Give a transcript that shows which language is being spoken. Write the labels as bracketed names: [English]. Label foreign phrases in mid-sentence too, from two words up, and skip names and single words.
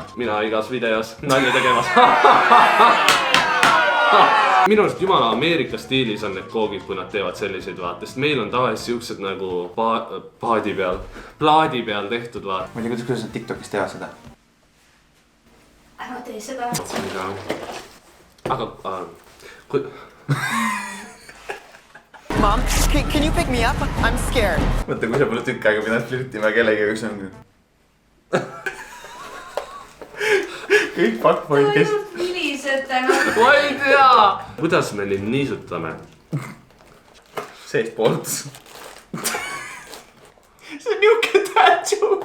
[Estonian] Mina igas videos nalja tegemas. Minu arust jumala Ameerika stiilis on need koogid, kui nad teevad selliseid vaatest. Meil on tavaliselt siuksed nagu plaadi peal tehtud vaat. Ma ei tea, kuidas nad TikTokis teevad seda. Ära tee seda. Aga [English] Mom, can you pick me up? I'm scared. [Estonian] Mõtle, kui sa pole tükk aega pidanud flirtima kellega, kus on kõik fuckboyd, kes... Vilisete nagu. ma ei tea! Kuidas me neid niisutame? Seest poolt. See on niuke [English] dad joke.